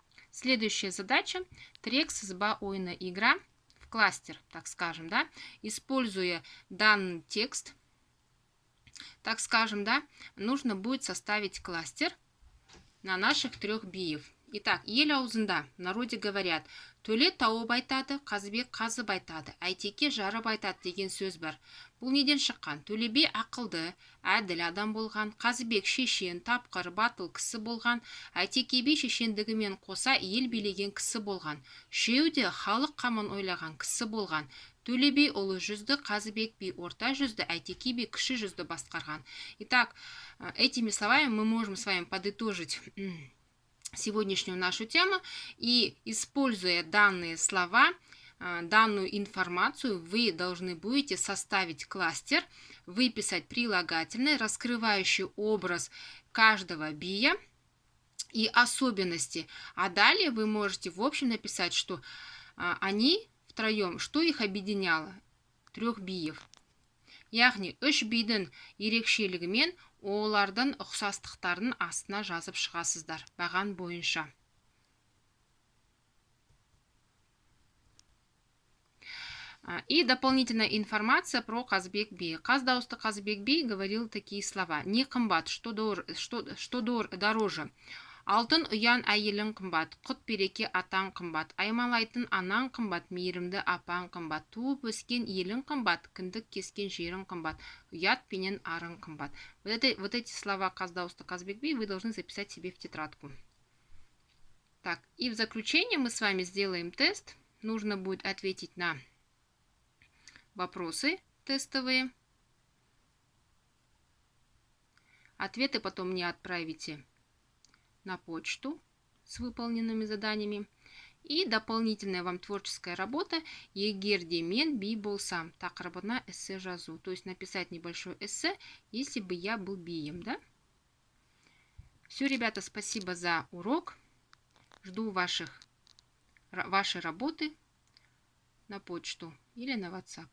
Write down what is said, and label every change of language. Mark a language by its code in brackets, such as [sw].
[ru] Следующая задача. Трек [kk] сызба ойны [ru] игра. Кластер, так скажем, да, используя данный текст, так скажем, да, нужно будет составить кластер на наших 3 биев. [kk] Итак, ел аузында, [ru] в народе говорят, [kk] Төле тауып айтады, Қазыбек қазып айтады, Әйтеке жарып айтады деген сөз бар. Бұл неден шыққан? Төле би ақылды, әділ адам болған, Қазыбек шешен, тапқыр, батыл кісі болған, Әйтеке би шешендігімен қоса ел билеген кісі болған. Үшеуі де халық қамын ойлаған кісі болған. Төле би ұлы жүзді, Қазыбек би орта жүзді, Әйтеке би кіші жүзді басқарған. [ru] Итак, этими словами мы можем с вами подытожить сегодняшнюю нашу тему. И используя данные слова, данную информацию, вы должны будете составить кластер, выписать прилагательное, раскрывающий образ каждого бия и особенности. А далее вы можете в общем написать, что они втроем, что их объединяло? 3 биев. [kk] Яғни 3 бидің ерекшелігімен олардың ұқсастықтарын астына жазып шығасыздар баған бойынша. [ru] И дополнительная информация про Казбек Би. Каздаусты Казбек Би говорил такие слова. [kk] Не қымбат, [ru] что дороже. [kk] Алтын ұян әйелің қымбат, құт береке атаң қымбат, аймалайтын анаң қымбат, мейірімді апаң қымбат, туып өскен елің қымбат, кіндік кескен жерің қымбат, ұят пенен арың қымбат. [ru] Вот эти слова Каздаусты Казбек Би вы должны записать себе в тетрадку. Так, и в заключение мы с вами сделаем тест. Нужно будет ответить на вопросы тестовые. Ответы потом мне отправите на почту с выполненными заданиями. И дополнительная вам творческая работа [kk] «Егерде мен би болсам» тақырыбына эссе жазу. [ru] То есть написать небольшое эссе, если бы я был бием, да? Все, ребята, спасибо за урок. Жду вашей работы на почту или на WhatsApp.